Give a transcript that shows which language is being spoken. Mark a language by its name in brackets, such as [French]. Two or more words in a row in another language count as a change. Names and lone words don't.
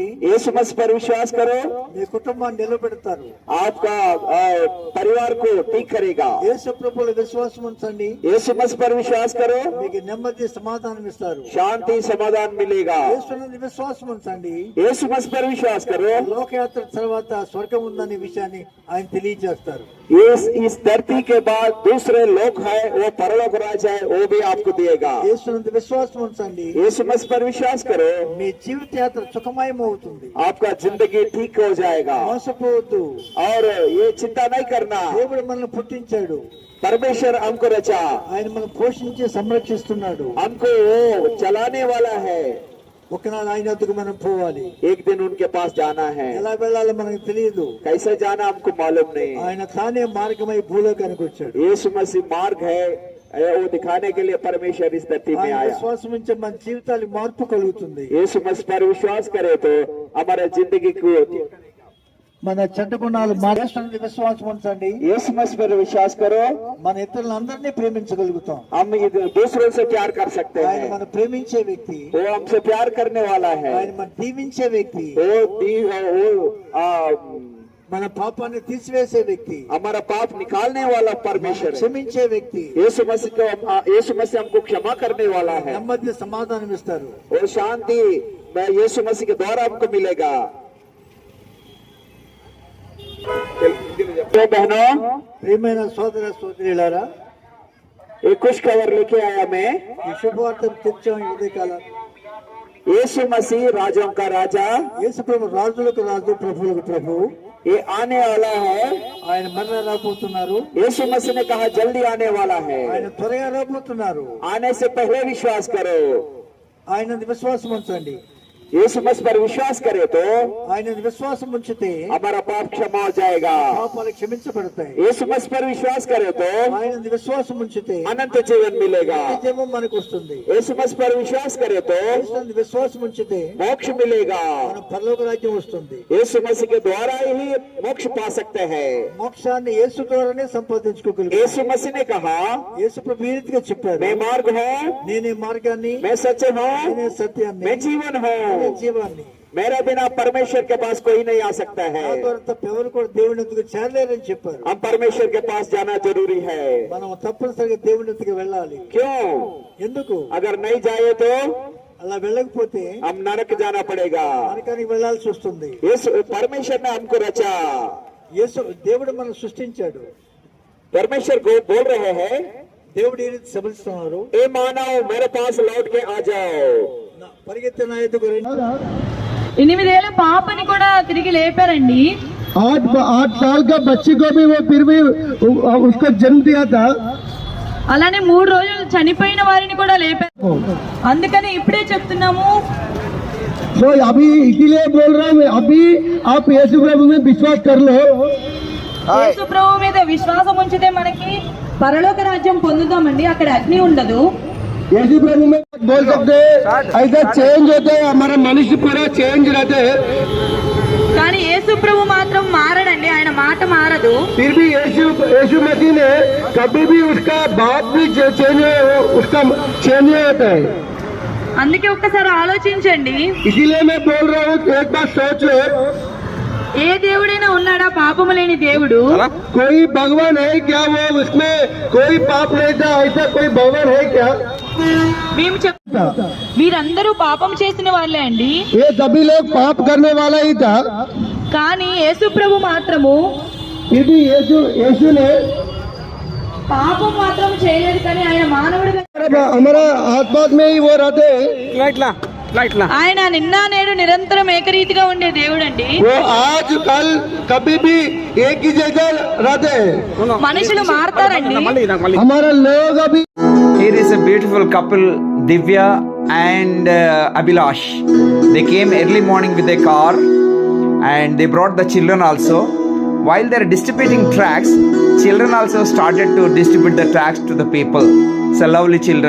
[Hindi] यीशु मसीह पर विश्वास करो, [Telugu] మీ కుటుంబాన్ని నిలబెడతారు. [Hindi] आपका परिवार को ठीक करेगा. [Telugu] యేసు ప్రభువులో విశ్వాసం ఉంచండి. [Hindi] यीशु मसीह पर विश्वास करो, [Telugu] మీకు నెమ్మది సమాధానం ఇస్తారు. [Hindi] शांति समाधान मिलेगा. [Telugu] యేసు నందు విశ్వాసం ఉంచండి. [Hindi] यीशु मसीह पर विश्वास करो, [Telugu] లోకయాత్ర తర్వాత స్వర్గం ఉందనే విషయాన్ని ఆయన తెలియజేస్తారు. [Hindi] इस धरती के बाद दूसरे लोक है, वो परलोक राज है, वो भी आपको देगा. [Telugu] యేసు నందు విశ్వాసం ఉంచండి. [Hindi] यीशु मसीह पर विश्वास करो, [Telugu] మీ జీవిత యాత్ర సుఖమయం అవుతుంది. [Hindi] आपका जिंदगी ठीक हो जाएगा. [Telugu] మోసపోవద్దు. [Hindi] और ये चिंता नहीं करना. [Telugu] దేవుడు మనల్ని పుట్టించాడు. [Hindi] परमेश्वर हमको रचा, [Telugu] ఆయన మనం పోషించి సంరక్షిస్తున్నాడు. [Hindi] हमको वो चलाने वाला है. [Telugu] ఒకనాడు ఆయన వద్దకు మనం పోవాలి. [Hindi] एक दिन उनके पास जाना है. [Telugu] ఎలా వెళ్ళాలో మనకు తెలియదు. [Hindi] कैसे जाना हमको मालूम नहीं. [Telugu] ఆయన తానే మార్గమై భూలోకానికి వచ్చాడు. [Hindi] यीशु मसीह मार्ग है, वो दिखाने के लिए परमेश्वर इस धरती में आया. [Telugu] విశ్వాసం ఉంటే మన జీవితాలకు మార్పు కలుగుతుంది. [Hindi] यीशु मसीह पर विश्वास करे तो हमारा जिंदगी को [Telugu] మన చెడ్డ గుణాలు మారేస్తుంది. విశ్వాసం ఉంచండి. [Hindi] यीशु मसीह पर विश्वास करो, [Telugu] మన ఇతరులందరినీ ప్రేమించగలుగుతాం. [Hindi] हम दूसरों से प्यार कर सकते [Telugu] ఆయన [Hindi] हैं. [Telugu] మనం ప్రేమించే వ్యక్తి. [Hindi] वो हमसे प्यार करने वाला है. [Telugu] ఆయన మనం దీవించే వ్యక్తి. మన పాపాన్ని తీసివేసే వ్యక్తి. [Hindi] हमारा पाप निकालने वाला परमेश्वर है. [Telugu] క్షమించే వ్యక్తి. [Hindi] यीशु मसीह हमको क्षमा करने वाला है. [Telugu] నెమ్మది సమాధానం ఇస్తారు. [Hindi] और शांति यीशु मसीह के द्वारा हमको मिलेगा. तो बहनों, [Telugu] ప్రియమైన సోదర సోదరులారా, [Hindi] एक खुश खबर लेके आया मैं. [Telugu] ఈ శుభవార్తను తెచ్చాం ఈ ఉదయకాలం. [Hindi] यीशु मसीह राजों का राजा, [Telugu] యేసు ప్రభు రాజులకు రాజు, ప్రభువులకు ప్రభు. [Hindi] ये आने वाला है. [Telugu] ఆయన మరలా రాబోతున్నారు. [Hindi] यीशु मसीह ने कहा जल्दी आने वाला है. [Telugu] ఆయన త్వరగా రాబోతున్నారు. [Hindi] आने से पहले विश्वास करो. [Telugu] ఆయన విశ్వాసం ఉంచండి. [Hindi] यीशु मसीह पर विश्वास करे तो [Telugu] ఆయన విశ్వాసం ఉంచితే [Hindi] हमारा पाप क्षमा हो जाएगा. [Telugu] పాపాలు క్షమించబడతాయి. [Hindi] यीशु मसीह पर विश्वास करे तो [Telugu] ఆయన విశ్వాసం ఉంచితే [Hindi] अनंत जीवन मिलेगा. [Telugu] జీవం మనకు వస్తుంది. [Hindi] यीशु मसीह पर विश्वास करे तो [Telugu] యేసునందు విశ్వాసం ఉంచితే [Hindi] मोक्ष मिलेगा. [Telugu] మన పరలోక రాజ్యం వస్తుంది. [Hindi] यीशु मसीह के द्वारा ही मोक्ष पा सकते हैं. [Telugu] మోక్షాన్ని యేసు ద్వారానే సంపాదించుకోగలుగుతాం. [Hindi] यीशु मसीह ने कहा [Telugu] యేసు ప్రభు ఈ రీతిగా చెప్పాడు, [Hindi] मैं मार्ग हूँ, [Telugu] నేనే మార్గాన్ని, [Hindi] मैं सत्य हूँ, [Telugu] నేనే సత్యాన్ని, [Hindi] मैं जीवन [Telugu] నేనే [Hindi] हूँ. [Telugu] జీవాన్ని. [Hindi] मेरे बिना परमेश्वर के पास कोई नहीं आ सकता है. [Telugu] నా ద్వారా తప్ప ఎవరు కూడా దేవుని ఎదుగు చేరలేరని చెప్పారు. [Hindi] हम परमेश्वर के पास जाना जरूरी है. [Telugu] మనం తప్పనిసరిగా దేవుని ఎదుగు వెళ్ళాలి. [Hindi] क्यों? [Telugu] ఎందుకు? [Hindi] अगर नहीं जाए तो [Telugu] అలా వెళ్ళకపోతే [Hindi] हम नरक जाना पड़ेगा. [Telugu] నరకానికి వెళ్ళాల్సి వస్తుంది. [Hindi] परमेश्वर ने हमको रचा. [Telugu] యేసు దేవుడు మనం సృష్టించాడు. [Hindi] परमेश्वर को बोल रहे हैं, [Telugu] దేవుడు ఈ రీతి సభిస్తున్నారు, [Hindi] ए मानव मेरे पास लौट के आ जाओ. [Telugu] పరిగెత్తి నా ఎదుగు రండి. 8 ఏళ్ల పాపని కూడా తిరిగి లేపారండి. [Hindi] 8 साल का बच्ची को भी वो फिर भी उसको जन्म दिया था. [Telugu] అలానే 3 రోజులు చనిపోయిన వారిని కూడా లేపారు. అందుకని ఇప్పుడే చెప్తున్నాము, [Hindi] तो अभी इसीलिए बोल रहा हूँ, अभी आप यीशु प्रभु में विश्वास कर लो. [Telugu] యేసు ప్రభు మీద విశ్వాసం ఉంచితే మనకి పరలోక రాజ్యం పొందుతామండి. అక్కడ అగ్ని ఉండదు. [Hindi] यीशु प्रभु में बोल सकते हैं, ऐसा चेंज होता है, हमारा मनुष्य पूरा चेंज रहते हैं. [Telugu] కానీ యేసు ప్రభు మాత్రం మారడండి. ఆయన మాట మారదు. [Hindi] फिर भी यीशु मसीह ने कभी भी उसका बाप भी चेंज उसका चेंज नहीं होता है. [Telugu] అందుకే ఒక్కసారి ఆలోచించండి. [Hindi] इसीलिए मैं बोल रहा हूँ, एक बात सोच लो, [Telugu] ఏ దేవుడైనా ఉన్నాడా పాపము లేని దేవుడు? [Hindi] कोई भगवान है क्या? वो उसमें कोई पाप नहीं था, ऐसा कोई भगवान है क्या? [Telugu] మేము చెప్తా, వీరందరూ పాపం చేసిన వాళ్ళే అండి. [Hindi] ये सभी लोग पाप करने वाला ही था. [Telugu] కానీ యేసు ప్రభు మాత్రము [Hindi] फिर भी यीशु ने [Telugu] పాపం మాత్రం చేయలేదు. కానీ ఆయన మానవుడిగా, [Hindi] हमारा आत्मा में ही वो रहते हैं. [Telugu] ఆయన నిన్న నేడు నిరంతరం ఏకరీతిగా ఉండే దేవుడు అండి. [Hindi] वो आज कल कभी भी एक ही जगह रहते हैं. [Telugu] మనుషులు మారతారండి. [Hindi] हमारा लोग अभी [English] Here is a beautiful couple, Divya and Abhilash. They came early morning with a car and they brought the children also. While they are distributing tracts, children also started to distribute the tracts to the people. It's a lovely children.